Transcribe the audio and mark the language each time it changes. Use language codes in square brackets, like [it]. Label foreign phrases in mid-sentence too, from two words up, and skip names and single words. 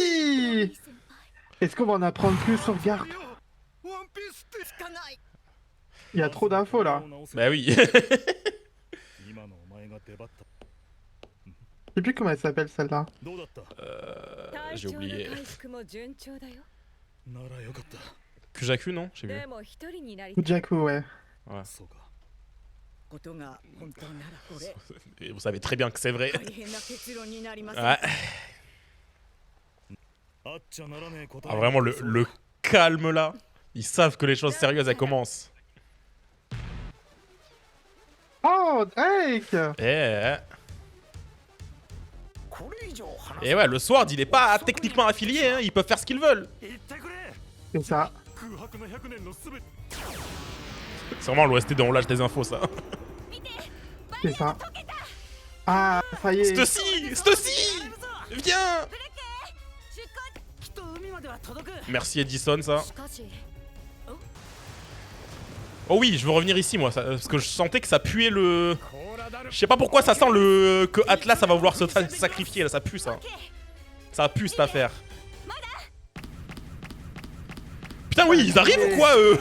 [fr] Oui. Est-ce qu'on va en apprendre plus sur Garp? Il y a trop d'infos là. Bah oui. sais plus comment elle s'appelle celle-là. J'ai oublié. [ja] 回復も順調だよ。 [fr] Kujaku, non? J'ai vu. [ja] でも一人になり [fr] Kujaku, ouais. Ouais. [ja] ことが本当ならこれ [fr] Et vous savez très bien que c'est vrai. [ja] 大変な結論になります [fr] Ouais. Ah, vraiment, le calme là. Ils savent que les choses sérieuses elles commencent. Oh, Drake! Et ouais, le Sword il est pas techniquement affilié, hein. Ils peuvent faire ce qu'ils veulent. C'est ça. C'est vraiment l'OST de On lâche des infos ça. C'est ça. Ah, ça y est. Stussy Viens. [ja] きっと海までは届く [fr] Merci Edison ça. [ja] しかし [fr] Oh oui, je veux revenir ici moi, parce que je sentais que ça puait le... Je sais pas pourquoi ça sent le... que Atlas ça va vouloir se sacrifier là, ça pue ça. Ça pue cette affaire. Putain oui, ils arrivent ou quoi eux?